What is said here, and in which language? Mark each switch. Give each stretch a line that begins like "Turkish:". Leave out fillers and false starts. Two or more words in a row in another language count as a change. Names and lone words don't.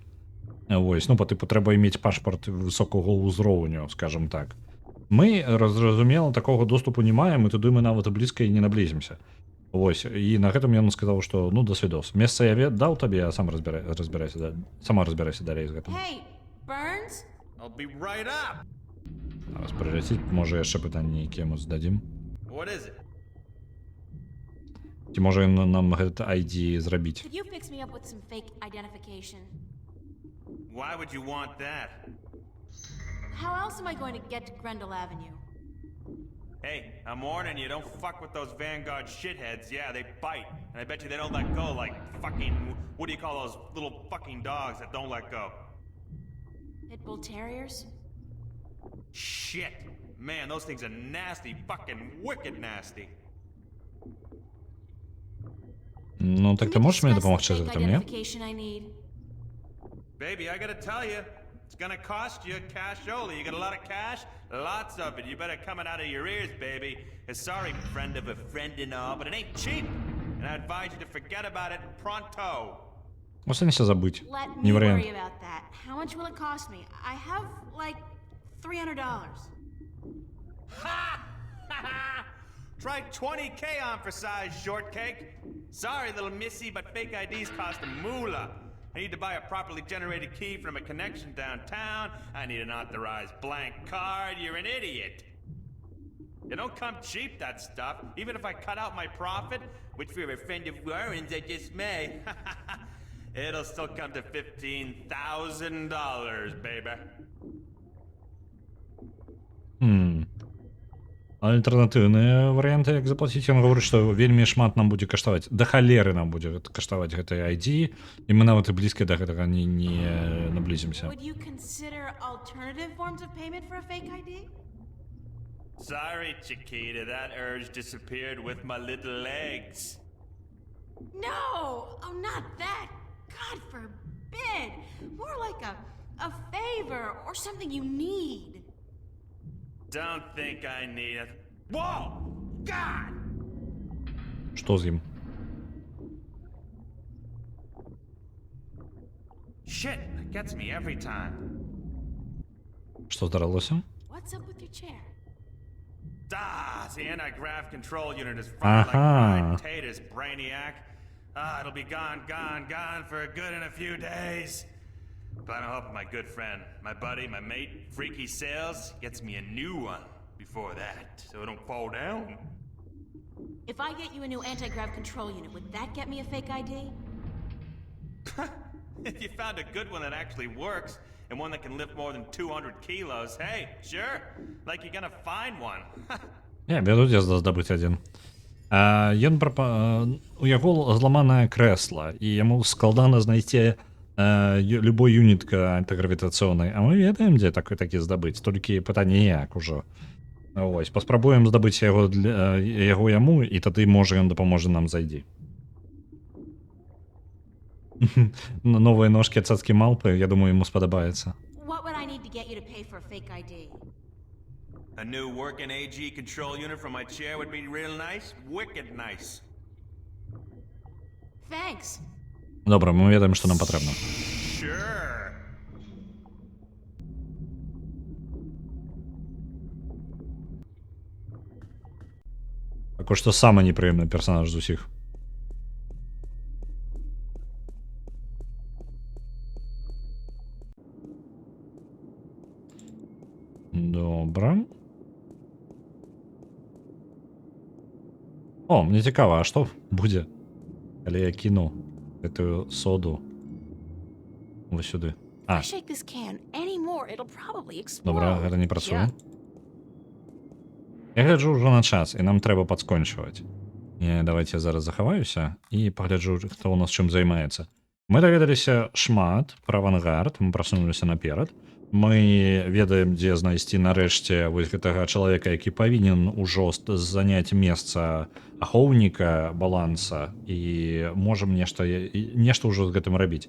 Belarusian: Вось, па-тыпу трэба мець пашпарт высокага ўзроўню, скажем так. Мы, зразумела, такога доступу не маем, і туды мы нават блізка і не наблізімся. Вось, і на гэтым ён сказаў, што да свідос. Месца я даў табе, а сама разбірайся далей з гэтым.
English: Hey, Burns? I'll be right up.
Belarusian: Зараз прыляціць, можа яшчэ пытанні нейкія мы зададзім.
English: What is it?
Belarusian: Ці можа ён нам гэта ID зрабіць?
English: Could you fix me up with some fake identification? Why would you want that? How else am I going to get to Grendel Avenue? Hey, I'm warning you, don't fuck with those Vanguard shitheads. Yeah, they bite. And I bet you they don't let go like fucking... What do you call those little fucking dogs that don't let go? Pit Bull Terriers? Shit. Man, those things are nasty. Fucking wicked nasty.
Ukrainian: Так ти можеш мені допомогти з цим, ні?
English: Baby, I gotta tell you, it's gonna cost you cash only. You got a lot of cash? Lots of it. You better come it out of your ears, baby. Sorry, friend of a friend and all, but it ain't cheap. And I advise you to forget about it pronto.
Russian: Останься забыть.
English: Let
Russian: Не
English: me
Russian: вариант.
English: worry about that. How much will it cost me? I have, like, $300. Ha! Try 20K on for size, shortcake. Sorry, little missy, but fake IDs cost a moolah. I need to buy a properly generated key from a connection downtown. I need an authorized blank card. You're an idiot. It don't come cheap, that stuff. Even if I cut out my profit, which for a friend of Warren's I just may, it'll still come to $15,000, baby.
Belarusian: Альтэрнатыўныя варыянты, як заплаціць. Ён гаворыць, што вельмі шмат нам будзе каштаваць. Да халеры нам будзе каштаваць гэтай ID, і мы нават і блізка да гэтага не наблізімся.
English: Would you consider alternative forms of payment for a fake ID? Sorry, Chiquita, that urge disappeared with my little legs. No! Oh, not that! God forbid! More like a favor or something you need. Don't think I need it. Whoa! God!
Belarusian: Што з ім?
English: Shit, it gets me every time.
Belarusian: Што здарылося?
English: What's up with your chair? It's the anti-grav control unit is fired like fried potatoes, brainiac. It'll be gone for good in a few days. But I'm hoping my good friend, my buddy, my mate, Freaky Sales, gets me a new one before that, so it don't fall down. If I get you a new anti-grav control unit, would that get me a fake ID? If you found a good one that actually works, and one that can lift more than 200 kilos, hey, sure, like you're gonna find one.
Belarusian: Не, бядуць здабыць адзін. У яго зламанае крэсла, і яму складана знайсці любой юнит антигравітацыйнай. А мы ведаем, дзе такі здабыць, толькі пытанне як ужо. Вось, паспрабуем здабыць яго яму, і тады, можа, ён дапаможа нам зайдзі. Новыя ножкі ад цацкі малпы, я думаю, яму спадабаецца.
English: What would I need to get you to pay for a fake ID? A new working AG control unit for my chair would be real nice. Wicked nice. Thanks.
Belarusian: Добра, мы ведаем, што нам патрэбна.
English: Sure.
Belarusian: Пакуль што самы непрыемны персанаж з усіх. Добра. О, мне цікава, а што будзе, калі я кіну гэтую соду вось сюды?
English: If I shake this can any more, it'll probably explode.
Belarusian: Добра, гэта не працуе. Я гляджу ўжо на час, і нам трэба падскончваць. Давайте я зараз захаваюся і пагляджу, хто ў нас чым займаецца. Мы даведаліся шмат пра авангард, мы прасунуліся наперад. Мы ведаем, дзе знайсці нарэшце вось гэтага чалавека, які павінен ужо заняць месца ахоўніка баланса, і можам нешта ўжо з гэтым рабіць.